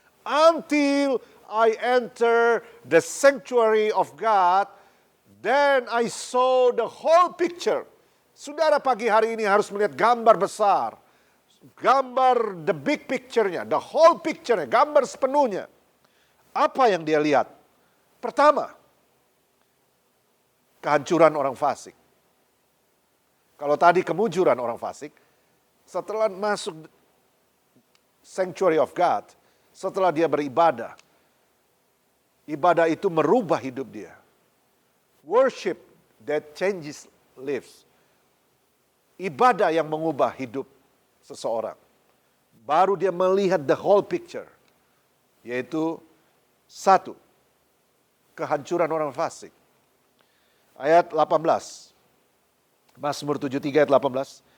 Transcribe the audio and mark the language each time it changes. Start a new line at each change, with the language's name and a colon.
English: Until I enter the sanctuary of God, then I saw the whole picture.
Indonesian: Saudara pagi hari ini harus melihat gambar besar. Gambar
English: the big picture-nya, the whole picture-nya,
Indonesian: gambar sepenuhnya. Apa yang dia lihat? Pertama, kehancuran orang fasik. Kalau tadi kemujuran orang fasik, setelah masuk
English: sanctuary of God,
Indonesian: setelah dia beribadah, ibadah itu merubah hidup dia.
English: Worship that changes lives.
Indonesian: Ibadah yang mengubah hidup seseorang. Baru dia melihat
English: the whole picture.
Indonesian: Yaitu satu, kehancuran orang fasik. Ayat 18. Mazmur 73 ayat 18.